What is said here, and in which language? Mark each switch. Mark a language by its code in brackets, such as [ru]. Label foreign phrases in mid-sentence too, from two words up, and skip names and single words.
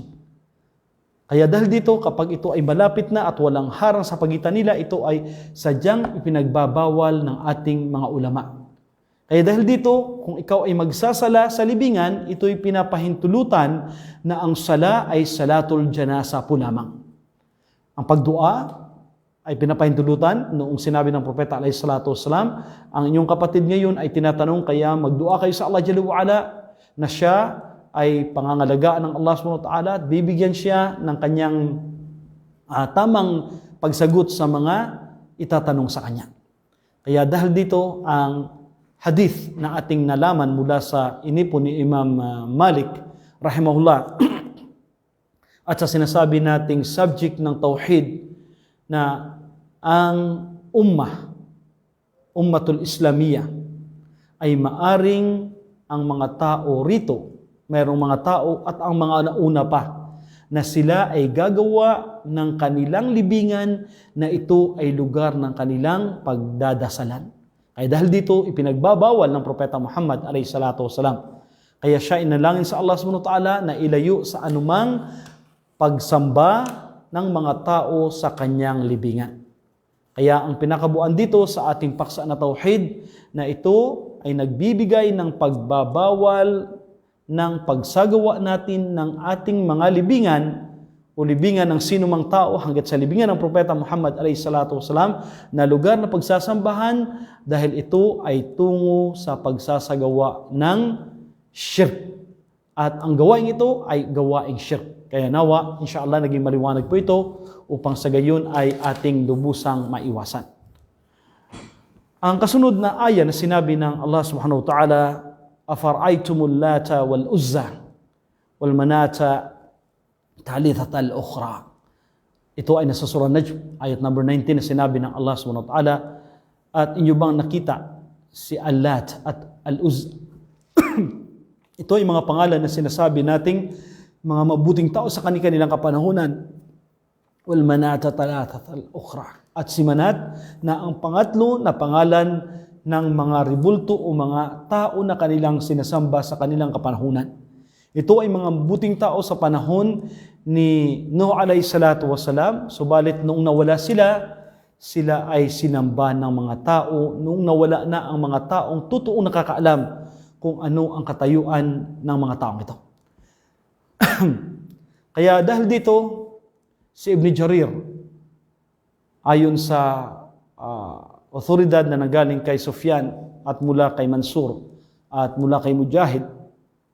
[tl] Kaya dahil dito, kapag ito ay malapit na at walang harang sa pagitan nila, ito ay sadyang ipinagbabawal ng ating mga ulama. Kaya dahil dito, kung ikaw ay magsasala sa libingan, ito'y pinapahintulutan na ang sala ay [ar] صلاة الجنازة [tl] po lamang. Ang pagdua ay pinapahintulutan noong sinabi ng Propeta [ar] عليه الصلاة والسلام, [tl] ang inyong kapatid ngayon ay tinatanong, kaya magdua kayo sa [ar] الله جل وعلا [tl] na siya ay pangangalagaan ng [ar] الله سبحانه وتعالى [tl] at bibigyan siya ng kanyang tamang pagsagot sa mga itatanong sa kanya. Kaya dahil dito, ang hadith na ating nalaman mula sa inipon ni Imam Malik rahimahullah at sa sinasabi nating subject ng tauhid na ang [ar] الأمة الإسلامية [tl] ay maaring ang mga tao rito, mayroong mga tao at ang mga nauna pa, na sila ay gagawa ng kanilang libingan na ito ay lugar ng kanilang pagdadasalan. Kaya dahil dito, ipinagbabawal ng Propeta Muhammad [ar] عليه الصلاة والسلام. [tl] Kaya siya inalangin sa [ar] الله سبحانه وتعالى [tl] na ilayo sa anumang pagsamba ng mga tao sa kanyang libingan. Kaya ang pinakabuan dito sa ating paksa na tauhid na ito ay nagbibigay ng pagbabawal ng pagsagawa natin ng ating mga libingan o libingan ng sinumang tao hanggat sa libingan ng Propeta Muhammad [ar] عليه الصلاة والسلام [tl] na lugar na pagsasambahan dahil ito ay tungo sa pagsasagawa ng shirk. At ang gawain ito ay gawaing shirk. Kaya nawa, insyaAllah, naging maliwanag po ito upang sa gayon ay ating lubusang maiwasan. Ang kasunod na aya na sinabi ng [ar] الله سبحانه وتعالى أفرأيتم اللات والعزى ومناة الثالثة الأخرى. [tl] Ito ay nasa surah Najm, ayat number 19 na sinabi ng [ar] الله سبحانه وتعالى, [tl] at inyo bang nakita si Al-Lat at Al-Uzza? Ito ay mga pangalan na sinasabi nating mga mabuting tao sa kanilang kapanahunan. [ar] ومناة الثالثة الأخرى. [tl] At si Manat na ang pangatlo na pangalan ng mga ribulto o mga tao na kanilang sinasamba sa kanilang kapanahunan. Ito ay mga mabuting tao sa panahon ni Nuh [ar] عليه الصلاة والسلام, [tl] subalit noong nawala sila ay sinamba ng mga tao, noong nawala na ang mga taong totoong nakakaalam kung ano ang katayuan ng mga taong ito. Kaya dahil dito, si Ibn Jarir, ayon sa otoridad na nagaling kay Sufyan at mula kay Mansur at mula kay Mujahid, na